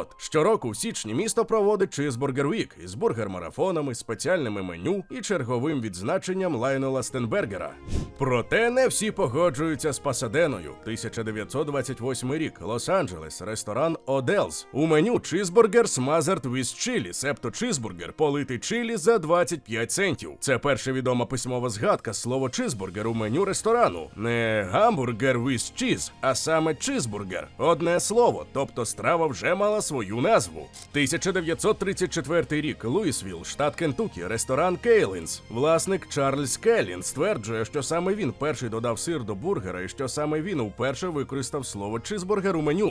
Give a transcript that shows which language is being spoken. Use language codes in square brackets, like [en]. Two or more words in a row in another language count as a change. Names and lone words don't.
[uk] Щороку в січні місто проводить Чизбургер Вік із бургер-марафонами, спеціальними меню і черговим відзначенням Лайонела Стенбергера. Проте не всі погоджуються з Пасаденою. 1928 рік, Лос-Анджелес, ресторан Оделс. У меню чизбургер [en] smothered with chili, [uk] себто чизбургер, политий чилі за 25 центів. Це перша відома письмова згадка слова чизбургер у меню ресторану. Не гамбургер [en] with cheese, [uk] а саме чизбургер. Одне слово, тобто страва вже мала свою назву. 1934 рік, Луїсвілл, штат Кентукі, ресторан Кейлінс. Власник Чарльз Келлін стверджує, що саме він перший додав сир до бургера і що саме він уперше використав слово чизбургер у меню.